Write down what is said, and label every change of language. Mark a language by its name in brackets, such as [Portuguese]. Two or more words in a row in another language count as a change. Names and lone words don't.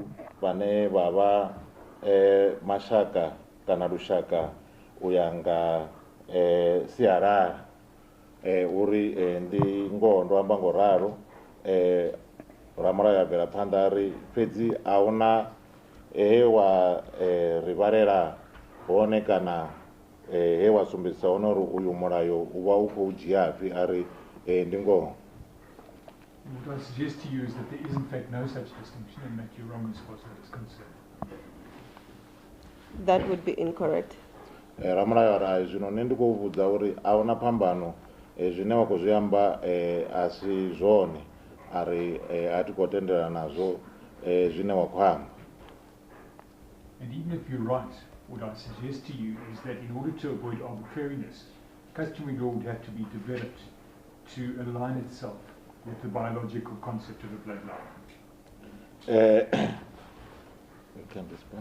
[Venda] vhane vha vha mashaka kana lushaka u ya nga sialala uri ndi ngoho ndo amba ngo ralo ramulayo a bvela phanḓa ri fhedzi a huna he wa ri vhalela hone kana he wa sumbedzisa hone uri uyu mulayo u vha u khou dzhiafhi a ri ndi ngoho. [English] What I suggest to you is that there is in fact no such distinction and that you're wrong as far as that is concerned. That would be incorrect. [Venda] Ramulayo ari zwino nṋe ndi khou vhudza uri a huna phambano zwine wa khou zwi amba a si zwone ari a thi khou tendelana nazwo zwine wa khou amba. [English] And even if you're right, what I suggest to you is that in order to avoid arbitrariness, customary law would have to be developed to align itself with the biological concept of a bloodline. You can respond.